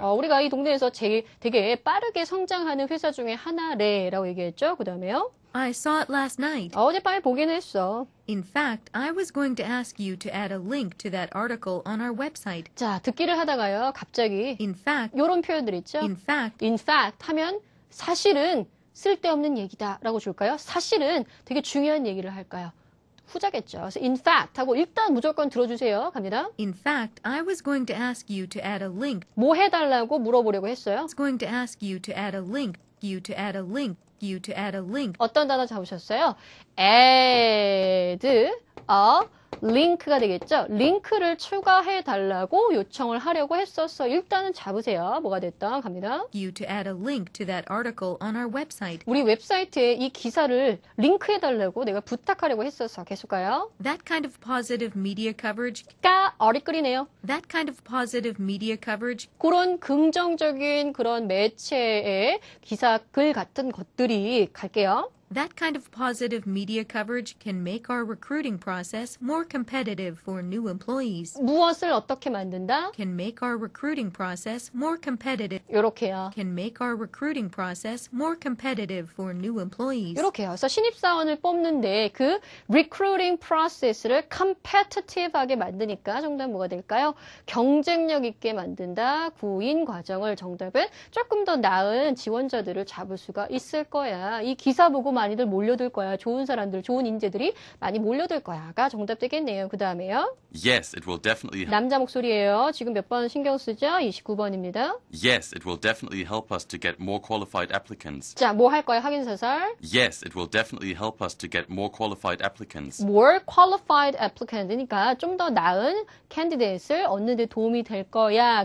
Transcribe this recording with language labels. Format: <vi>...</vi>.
<ko>우리가 이 동네에서 되게 빠르게 성장하는 회사 중에 하나래라고 얘기했죠. 그 다음에요.</ko> <en>I saw it last night.</en> <ko>어젯밤에 보긴 했어.</ko> <en>In fact, I was going to ask you to add a link to that article on our website.</en> <ko>자, 듣기를 하다가요. 갑자기</ko> <en>In fact,</en> <ko>요런 표현들 있죠.</ko> <en>in fact, in fact</en> <ko>하면 사실은 쓸데없는 얘기다 라고 줄까요? 사실은 되게 중요한 얘기를 할까요? 후자겠죠. 그래서</ko> <en>in fact</en> <ko>하고 일단 무조건 들어주세요. 갑니다.</ko> <en>in fact, I was going to ask you to add a link.</en> <ko>뭐 해달라고 물어보려고 했어요.</ko> <en>I was going to ask you to add a link. You to add a link. You to add a link.</en> <ko>어떤 단어 잡으셨어요?</ko> <en>add a link</en> <ko>가 되겠죠. 링크를 추가해 달라고 요청을 하려고 했었어. 일단은 잡으세요. 뭐가 됐든 갑니다.</ko> <en>You to add a link to that article on our website.</en> <ko>우리 웹사이트에 이 기사를 링크해 달라고 내가 부탁하려고 했었어. 계속 가요.</ko> <en>That kind of positive media coverage.</en> <ko>까 어리끄리네요.</ko> <en>That kind of positive media coverage.</en> <ko>그런 긍정적인 그런 매체의 기사 글 같은 것들이 갈게요.</ko> <en>That kind of positive media coverage can make our recruiting process more competitive for new employees.</en> <ko>무엇을 어떻게 만든다?</ko> <en>Can make our recruiting process more competitive.</en> <ko>요렇게요.</ko> <en>Can make our recruiting process more competitive for new employees.</en> <ko>요렇게요. 그래서 신입사원을 뽑는데 그</ko> <en>recruiting process</en> <ko>를 competitive하게 만드니까 정답 뭐가 될까요? 경쟁력 있게 만든다. 구인 과정을 정답은 조금 더 나은 지원자들을 잡을 수가 있을 거야. 이 기사 보고 많이들 몰려들 거야. 좋은 사람들, 좋은 인재들이 많이 몰려들 거야가 정답 되겠네요. 그 다음에요.</ko> <en>Yes, it will definitely.</en> <ko>남자 목소리예요. 지금 몇 번 신경 쓰죠? 29번입니다.</ko> <en>Yes, it will definitely help us to get more qualified applicants.</en> <ko>자, 뭐 할 거예요? 확인 사살.</ko> <en>Yes, it will definitely help us to get more qualified applicants. More qualified applicant</en> <ko>이니까 좀 더 나은 candidate을 얻는 데 도움이 될 거야.</ko>